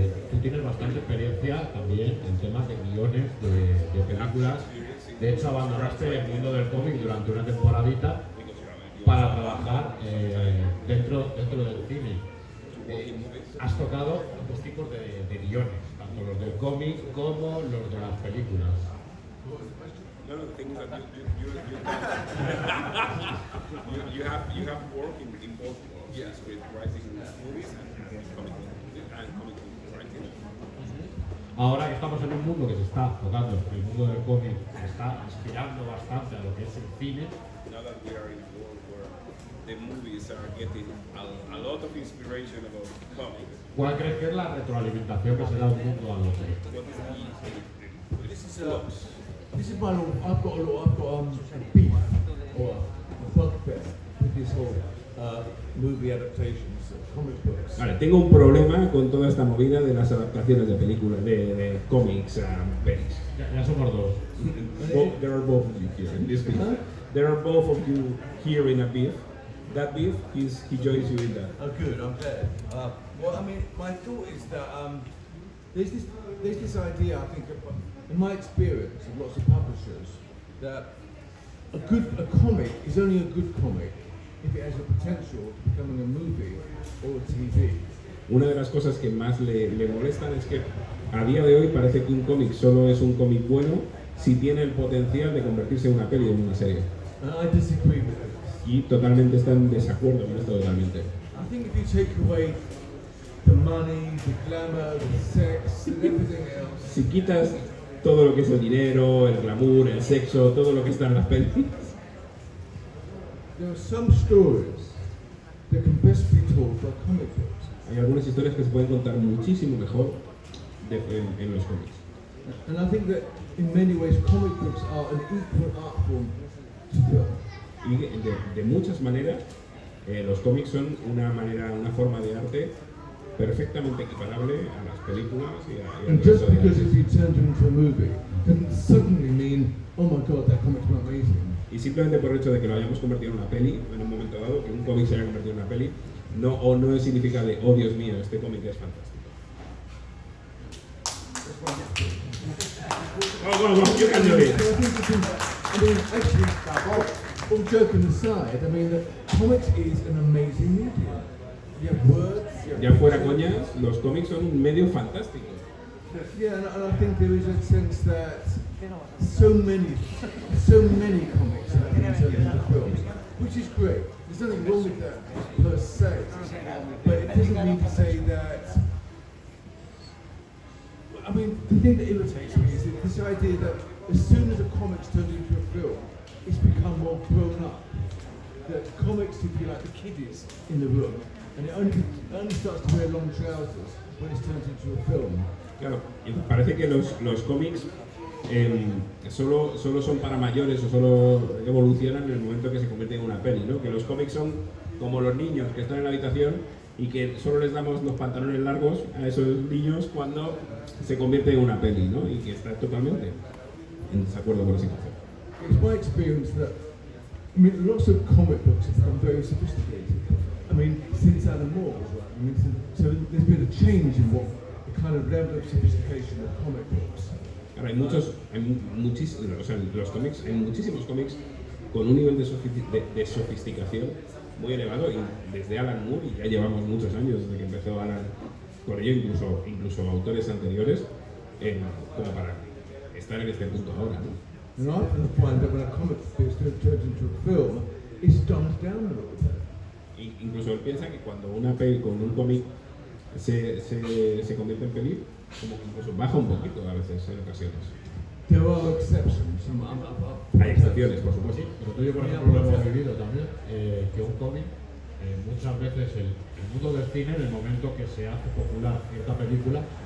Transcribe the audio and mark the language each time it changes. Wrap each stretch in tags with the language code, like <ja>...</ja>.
<es>Tú tienes bastante experiencia también en temas de guiones de películas. De hecho, abandonaste el mundo del cómic durante una temporadita para trabajar dentro del cine. Has tocado ambos tipos de guiones, tanto los del cómic como los de las películas.</es> <en>No, the thing is that you have work in both worlds, yes, with writing movies and comic book writing.</en> <es>Ahora que estamos en un mundo que se está tocando, el mundo del cómic se está inspirando bastante a lo que es el cine.</es> <en>Now that we are in a world where the movies are getting a lot of inspiration about comics,</en> <es>¿Cuál crees que es la retroalimentación que se da un mundo al otro?</es> <en>what is the This is my little, I've got a beef or a bugbear with this whole movie adaptations of comic books.</en> <es>Vale, tengo un problema con toda esta movida de las adaptaciones de películas, de cómics a pelis. Ya somos dos.</es> <en>There are both of you here in this beef. Huh? There are both of you here in a beef. That beef, he joins you in that. Oh, good. I'm glad. Well, I mean, my thought is that there's this idea. I think, in my experience of lots of publishers, that a comic is only a good comic if it has the potential of becoming a movie or a TV.</en> <es>Una de las cosas que más le molestan es que a día de hoy parece que un cómic solo es un cómic bueno si tiene el potencial de convertirse en una peli o en una serie.</es> <en>And I disagree with this.</en> <es>Y totalmente están en desacuerdo con esto totalmente.</es> <en>I think if you take away the money, the glamour, the sex, and everything else,</en> <es>Si quitas todo lo que es el dinero, el glamour, el sexo, todo lo que está en las pelis,</es> <en>there are some stories that can best be told by comic books.</en> <es>hay algunas historias que se pueden contar muchísimo mejor en los cómics.</es> <en>And I think that in many ways comic books are an equal art form to film.</en> <es>Y de muchas maneras, los cómics son una forma de arte perfectamente equiparable a las películas y a</es> <en>And just because if you turned it into a movie doesn't suddenly mean, oh my god, that comic's amazing.</en> <es>Y simplemente por el hecho de que lo hayamos convertido en una peli, en un momento dado, que un cómic se haya convertido en una peli, no significa de, oh Dios mío, este cómic es fantástico.</es> <en>Well, you can do it. So I mean, actually, all joking aside, I mean, the comics is an amazing medium. You have words. You have</en> <es>Ya fuera coñas, los cómics son un medio fantástico.</es> <en>Yeah, and I think there is a sense that so many comics have been turned into films, which is great. There's nothing wrong with that per se, but it doesn't mean to say that. I mean, the thing that irritates me is that this idea that as soon as a comic's turned into a film, it's become more grown up. That comics, if you like, the kiddies in the room, and it only starts to wear long trousers when it's turned into a film.</en> <es>Claro, y parece que los cómics solo son para mayores o solo evolucionan en el momento que se convierten en una peli, ¿no? Que los cómics son como los niños que están en la habitación y que solo les damos los pantalones largos a esos niños cuando se convierte en una peli, ¿no? Y que está totalmente en desacuerdo con ese concepto.</es> <en>It's my experience that, I mean, lots of comic books have become very sophisticated. I mean, since Alan Moore was right. I mean, so there's been a change in what the kind of level of sophistication of comic books.</en> <es>Ahora, hay muchísimos, o sea, los cómics, hay muchísimos cómics con un nivel de sofisticación muy elevado, y desde Alan Moore, y ya llevamos muchos años desde que empezó Alan con ello, incluso autores anteriores, como para estar en este punto ahora, ¿no?</es> <en>And I often find that when a comic is turned into a film, it's dumbed down a little bit.</en> <es>Incluso él piensa que cuando una peli con un cómic se convierte en peli, como que incluso baja un poquito a veces en ocasiones.</es> <en>There are exceptions.</en> <es>Hay excepciones, por supuesto. Pero tú y yo, por ejemplo, lo hemos vivido también, que un cómic, muchas veces el mundo del cine, en el momento que se hace popular cierta película,</es>